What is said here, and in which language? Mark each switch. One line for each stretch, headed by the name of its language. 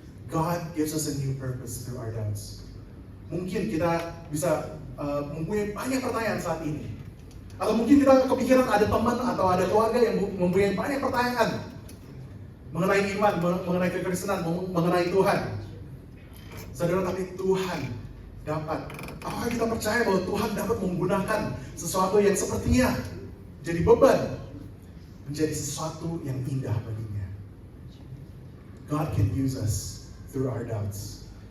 Indonesian: God gives us a new purpose through our doubts. Mungkin kita bisa mempunyai banyak pertanyaan saat ini. Atau mungkin kita kepikiran ada teman atau ada keluarga yang mempunyai banyak pertanyaan mengenai iman, mengenai kekristenan, mengenai Tuhan. Saudara, tapi Tuhan dapat, apakah kita percaya bahwa Tuhan dapat menggunakan sesuatu yang sepertinya jadi beban menjadi sesuatu yang indah baginya.
English: God can use us through our doubts.